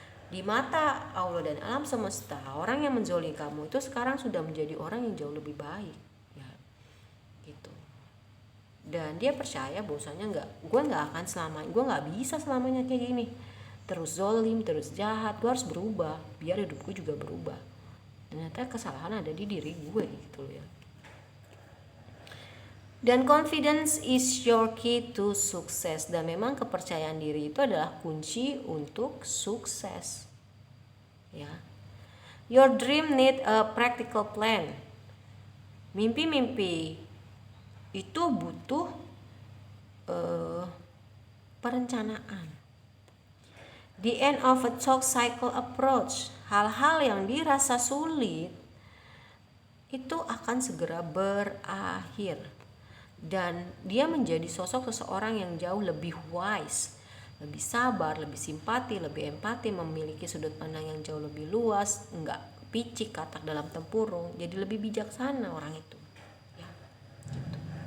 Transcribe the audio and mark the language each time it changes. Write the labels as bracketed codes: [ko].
[id] Di mata Allah dan alam semesta, orang yang menzolimi kamu itu sekarang sudah menjadi orang yang jauh lebih baik ya, gitu. Dan dia percaya bahwasanya gue nggak akan selamanya, gue nggak bisa selamanya kayak gini terus zolim, terus jahat. Gue harus berubah biar hidup gue juga berubah. Ternyata kesalahan ada di diri gue gitu loh ya. [en] Dan confidence is your key to success. [id] Dan memang kepercayaan diri itu adalah kunci untuk sukses. [en] Ya. Your dream need a practical plan. [id] Mimpi-mimpi itu butuh perencanaan. [en] The end of a talk cycle approach. [id] Hal-hal yang dirasa sulit itu akan segera berakhir. Dan dia menjadi sosok seseorang yang jauh lebih wise, lebih sabar, lebih simpati, lebih empati, memiliki sudut pandang yang jauh lebih luas, enggak picik katak dalam tempurung, jadi lebih bijaksana orang itu ya, gitu.